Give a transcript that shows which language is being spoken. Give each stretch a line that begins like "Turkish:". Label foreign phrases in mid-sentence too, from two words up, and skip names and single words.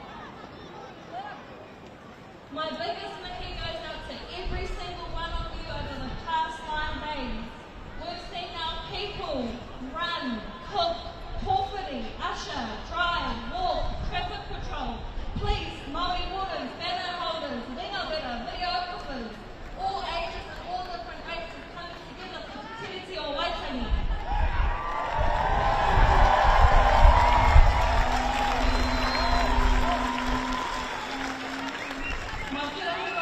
English: My biggest mickey goes out to every single one of you over the past 9 days. We've seen our people run, cook, kōwhiri, usher, drive, walk, traffic patrol, police, Māori wardens, banner holders, ringa-wera, videographers, all ages and all different races coming together for Te Tiriti o Waitangi. My